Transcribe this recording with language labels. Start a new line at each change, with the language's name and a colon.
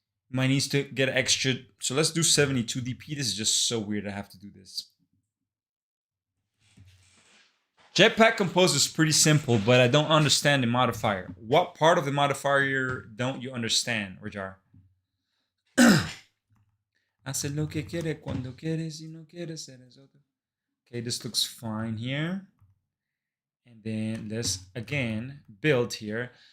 English: Might needs to get extra. So let's do 72 dp. This is just so weird I have to do this. Jetpack Compose is pretty simple, but I don't understand the modifier. What part of the modifier don't you understand, Rajar?
Spanish: Hace lo que quiere cuando quiere, si no quiere ser otro.
English: Okay, this looks fine here. And then let's again build here.